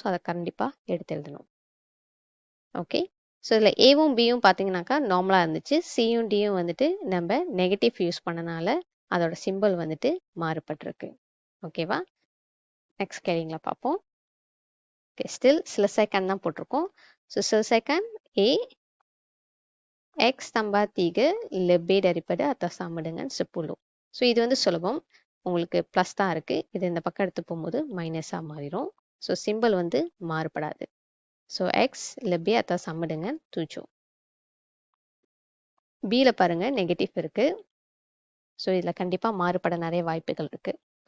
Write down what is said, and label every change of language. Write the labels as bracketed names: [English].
[Tamil] So அதை கண்டிப்பாக எடுத்து எழுதணும். ஓகே, ஸோ இதில் ஏவும் பியும் பார்த்தீங்கன்னாக்கா நார்மலாக இருந்துச்சு. சியும் டியும் வந்துட்டு நம்ம நெகட்டிவ் யூஸ் பண்ணனால அதோட சிம்பிள் வந்துட்டு மாறுபட்டிருக்கு. ஓகேவா, நெக்ஸ்ட் கேள்விங்களை பார்ப்போம். ஓகே, ஸ்டில் [Malay] selesaikan [Tamil] தான் போட்டிருக்கோம். [Malay] ஸோ selesaikan A x tambah 3 lebih daripada atau sama dengan 10. [Tamil] So இது வந்து சுலபம், உங்களுக்கு ப்ளஸ் தான் இருக்குது. இது இந்த பக்கம் எடுத்து போகும்போது மைனஸாக மாறிடும். ஸோ சிம்பிள் வந்து மாறுபடாது. So [Malay] x lebih atau sama dengan 7. [Tamil] பியில் பாருங்கள் நெகட்டிவ் இருக்குது. ஸோ இதில் கண்டிப்பாக மாறுபட நிறைய வாய்ப்புகள் இருக்குது.